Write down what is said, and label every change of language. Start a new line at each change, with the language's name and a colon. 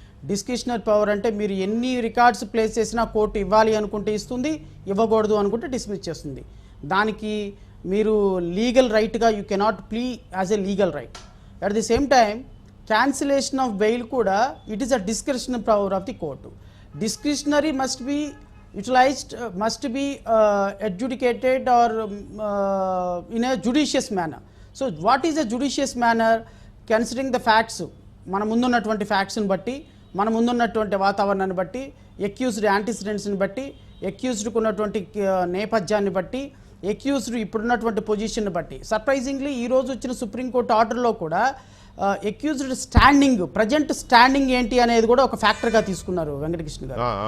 Telugu: Discretionary power అంటే మీరు ఎన్ని రికార్డ్స్ ప్లేస్ చేసినా కోర్టు ఇవ్వాలి అనుకుంటే ఇస్తుంది, ఇవ్వకూడదు అనుకుంటే డిస్మిస్ చేస్తుంది. దానికి మీరు
English: Legal రైట్గా you cannot plea as a legal right. At the same time cancellation of bail కూడా it is a discretionary power of the court. Discretionary must be utilized, must be adjudicated or in a judicious manner. So what is a judicious manner? Considering the facts,
Telugu: మన ముందున్నటువంటి ఫ్యాక్ట్స్ని బట్టి, మన ముందున్నటువంటి వాతావరణాన్ని బట్టి, accused యాంటిసిడెంట్స్ని బట్టి, ఎక్యూజ్డ్కు ఉన్నటువంటి నేపథ్యాన్ని బట్టి, ఎక్యూజ్డ్ ఇప్పుడున్నటువంటి పొజిషన్ని బట్టి. సర్ప్రైజింగ్లీ ఈరోజు వచ్చిన సుప్రీంకోర్టు ఆర్డర్లో కూడా ఎక్యూజ్డ్ స్టాండింగ్, ప్రజెంట్ స్టాండింగ్ ఏంటి అనేది కూడా ఒక ఫ్యాక్టర్గా తీసుకున్నారు వెంకటకృష్ణ గారు.